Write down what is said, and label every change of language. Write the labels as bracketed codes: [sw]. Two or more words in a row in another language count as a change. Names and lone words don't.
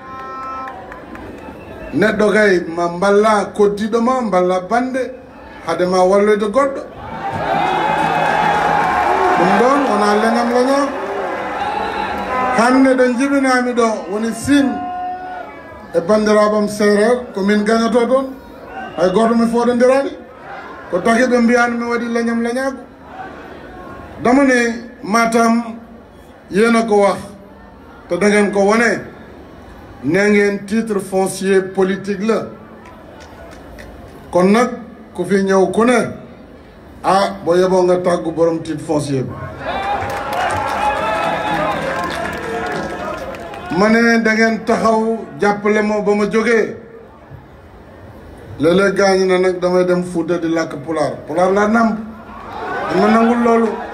[ff] neɗɗo kay ma mballa koddiɗo ma mballa bande hade ma walloyde goɗɗo ɗum ɗon wona leñam leñam hande ɗo jibinami ɗo woni Sine e bandiraɓam séréer komin gañoto toon hay goto mi foɗodiraɗi ko taki ɓe mbiyani mi waɗi leñam leñago damane [wo] Matam yéena ko wax te da ngeen ko wone nee ngeen [fr] titre foncier [wo] politique la kon nag ku fi ñëw ku ne boo yeboo nga tàggu borom [fr] titre foncier [wo] bi ma ne da ngeen taxaw jàppale ma ba ma jógee léeg-léeg gaañu na nag damay dem Fuuta di làkk pulaar laa namp dama nangul loolu